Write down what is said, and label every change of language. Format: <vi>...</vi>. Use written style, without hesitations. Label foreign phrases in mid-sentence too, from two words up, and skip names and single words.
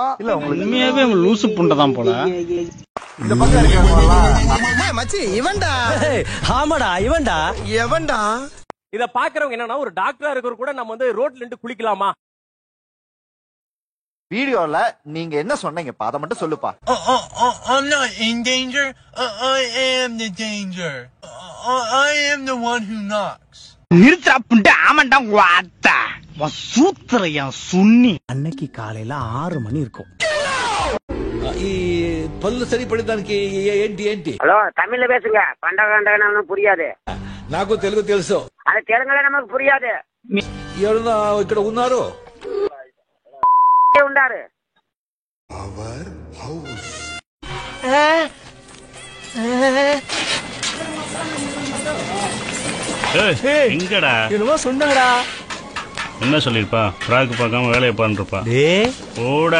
<ta>இல்ல உங்களுக்கு உண்மையாவே லூசு புண்டதான் போல. இந்த பக்கம் இருக்காங்க மச்சி இவன்டா. ஆமாடா இவன்டா. எவன்டா? இத பாக்குறவங்க என்னன்னா ஒரு டாக்டரா இருக்கிற கூட நம்ம வந்து ரோட்ல நின்று குளிக்கலாமா? வீடியோல நீங்க என்ன சொன்னீங்க? அத மட்டும் சொல்லுப்பா.</ta> <en>I'm not in danger. I am the danger. I am the one who knocks.</en> <ta>நிறுத்தா புண்ட ஆமண்டா வாத்தா. சூத்திரையா சுன்னி. அன்னைக்கு காலையில 6 மணி இருக்கும்.</ta> <te>ఈ పళ్ళు సరిపడడానికి ఏంటి ఏంటి?</te> <ta>ஹலோ தமிழ்ல பேசுங்க. பண்டகண்டகன புரியாது.</ta> <te>నాకు తెలుగు తెలుసు.</te> <ta>அது தெலுங்குல நமக்கு புரியாது.</ta> <te>ఎవరన్నా ఇక్కడ ఉన్నారు? ఉండారు.</te> <en>our house.</en> <ta>எங்கடா என்னமோ சொன்னாடா. என்ன சொல்லிருப்பா? பிராக்கு பார்க்காம வேலையை பாருப்பா. ஓடா</ta>